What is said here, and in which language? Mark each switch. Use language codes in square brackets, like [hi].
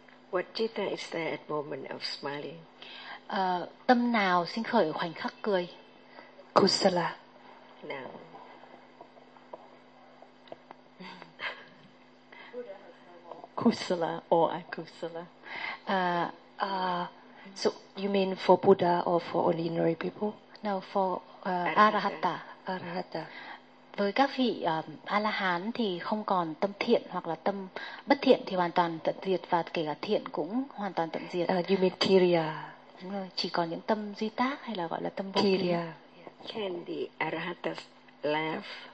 [en] What citta is there at moment of smiling? [vi] Tâm nào sinh khởi khoảnh khắc cười? [en] Kusala. Now. Kusala or akusala. So you mean for Buddha or for ordinary people? No, for Arahata. Arahata. [vi] với các vị A-la-hán thì không còn tâm thiện hoặc là tâm bất thiện thì hoàn toàn tận diệt, và kể cả thiện cũng hoàn toàn tận diệt. Dimitriya. Đúng rồi, chỉ còn những tâm duy tác hay là gọi là tâm vô thiện. Kiriya. [en] Can the arahatas laugh?